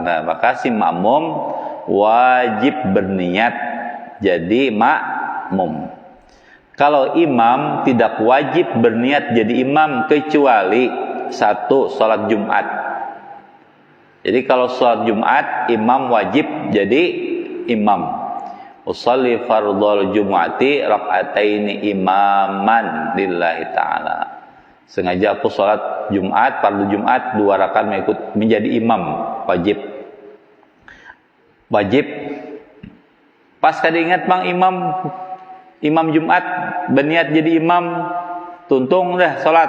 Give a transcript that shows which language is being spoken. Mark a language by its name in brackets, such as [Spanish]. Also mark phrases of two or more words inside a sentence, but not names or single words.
[Indonesian] Nah, maka si makmum wajib berniat jadi makmum. Kalau imam tidak wajib berniat jadi imam kecuali satu, salat Jumat. Jadi kalau salat Jumat, imam wajib jadi imam. [Arabic] أصلي فرض الجمعة ركعتين إماما لله تعالى. [Indonesian] Sengaja aku salat Jumat, fardu Jumat 2 rakaat menjadi imam, wajib. [Banjar] Pas kada ingat bang imam Jumat berniat jadi imam, tuntung dah salat.